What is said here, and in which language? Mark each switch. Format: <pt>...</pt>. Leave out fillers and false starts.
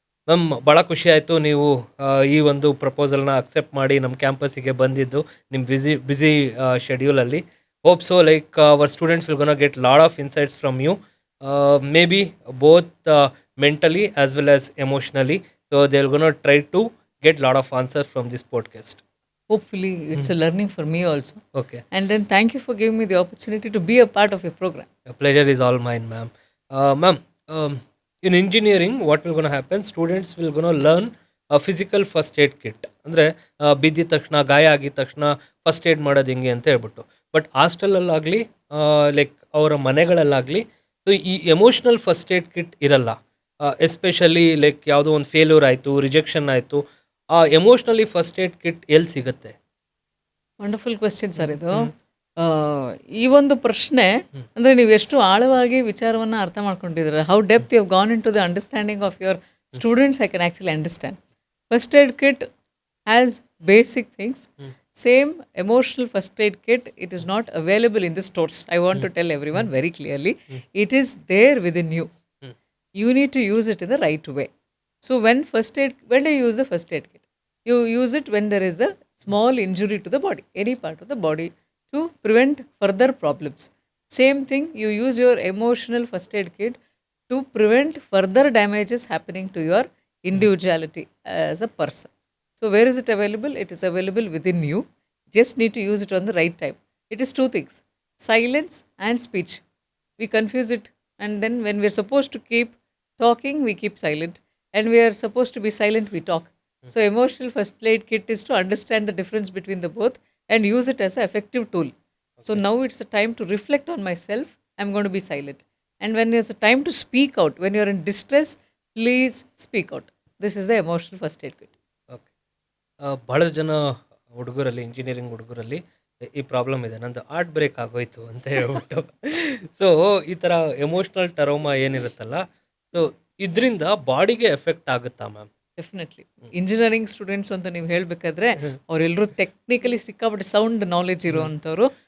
<kn>Ma'am ಭಾಳ ಖುಷಿ ಆಯಿತು ನೀವು ಈ ಒಂದು ಪ್ರಪೋಸಲ್ನ ಅಕ್ಸೆಪ್ಟ್ ಮಾಡಿ ನಮ್ಮ ಕ್ಯಾಂಪಸ್ಸಿಗೆ ಬಂದಿದ್ದು ನಿಮ್ಮ busy ಶೆಡ್ಯೂಲಲ್ಲಿ.</kn> <en>Hope so like our students will gonna get lot of insights from you, may be both mentally as well as emotionally. So they will gonna try to get lot of answer from this podcast. Hopefully it's a learning for me also. Okay. And then thank you for giving me the opportunity to be a part of your program. The pleasure is all mine, ma'am. Ma'am, in engineering, what will going to happen? Students will going to learn a physical first aid kit.</en> <kn>ಅಂದರೆ ಬಿದ್ದಿದ ತಕ್ಷಣ, ಗಾಯ ಆಗಿದ ತಕ್ಷಣ first aid ಮಾಡೋದು ಹೆಂಗೆ ಅಂತ ಹೇಳ್ಬಿಟ್ಟು. But ಹಾಸ್ಟೆಲಲ್ಲಾಗಲಿ like ಅವರ ಮನೆಗಳಲ್ಲಾಗಲಿ ಸೊ ಈ ಎಮೋಷ್ನಲ್ ಫಸ್ಟ್ ಏಡ್ ಕಿಟ್ ಇರಲ್ಲ. ಎಸ್ಪೆಷಲಿ ಲೈಕ್ ಯಾವುದೋ ಒಂದು ಫೇಲ್ಯೂರ್ ಆಯಿತು, ರಿಜೆಕ್ಷನ್ ಆಯಿತು, ಆ ಎಮೋಷ್ನಲಿ ಫಸ್ಟ್ ಏಡ್ ಕಿಟ್ ಎಲ್ಲಿ ಸಿಗುತ್ತೆ?</kn> <en>Wonderful question sir ಇದು.</en> <kn>ಈ ಒಂದು ಪ್ರಶ್ನೆ ಅಂದರೆ ನೀವು ಎಷ್ಟು ಆಳವಾಗಿ ವಿಚಾರವನ್ನು ಅರ್ಥ ಮಾಡ್ಕೊಂಡಿದ್ದೀರ.</kn> <en>How depth you have gone into the understanding of your students I can actually understand. First aid kit has basic things. Same emotional first aid kit it is not available in the stores. I want to tell everyone very clearly, it is there within you. You need to use it in the right way. So when do you use the first aid kit? You use it when there is a small injury to the body, any part of the body, to prevent further problems. Same thing, you use your emotional first aid kit to prevent further damages happening to your individuality as a person. So where is it available? It is available within you. Just need to use it on the right time. It is two things, silence and speech. We confuse it, and then when we are supposed to keep talking, we keep silent, and we are supposed to be silent, we talk. So emotional first aid kit is to understand the difference between the both and use it as an effective tool. So now it's a time to reflect on myself. I'm going to be silent. And when there's a time to speak out, when you're in distress, please speak out. This is the emotional first aid kit. Okay.</en> <kn>ಭಾಳ ಜನ ಹುಡುಗರಲ್ಲಿ, engineering ಹುಡುಗರಲ್ಲಿ ಈ problem ಇದೆ. ನಂದು heart break ಆಗೋಯ್ತು ಅಂತ ಹೇಳ್ಬಿಟ್ಟು. So ಈ ಥರ ಎಮೋಷ್ನಲ್ ಟರೋಮಾ ಏನಿರುತ್ತಲ್ಲ, ಸೊ ಇದರಿಂದ ಬಾಡಿಗೆ ಎಫೆಕ್ಟ್ ಆಗುತ್ತಾ ಮ್ಯಾಮ್?</kn> <en>Definitely.</en> <kn>ಇಂಜಿನಿಯರಿಂಗ್ ಸ್ಟೂಡೆಂಟ್ಸ್ ಅಂತ ನೀವು ಹೇಳಬೇಕಾದ್ರೆ ಅವರೆಲ್ಲರೂ ಟೆಕ್ನಿಕಲಿ ಸಿಕ್ಕಾಪಟ್ಟೆ ಸೌಂಡ್ ನಾಲೆಜ್ ಇರುವಂಥವ್ರು.</kn>